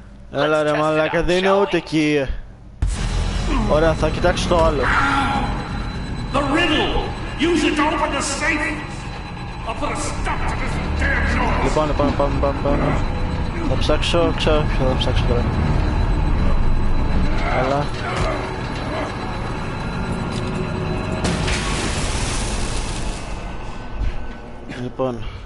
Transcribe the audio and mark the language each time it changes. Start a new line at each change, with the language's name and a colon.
Greek: Έλα ρε μαλάκα, δεν είναι ούτε εκεί. Ωραία, θα κοιτάξω το άλλο.
English: The riddle! Use it to open the safe! I'll put a stop to this damn noise!
Greek: Λοιπόν, πάμε. Θα ψάξω, ξέρω ποιο θα ψάξω τώρα. Έλα. Λοιπόν.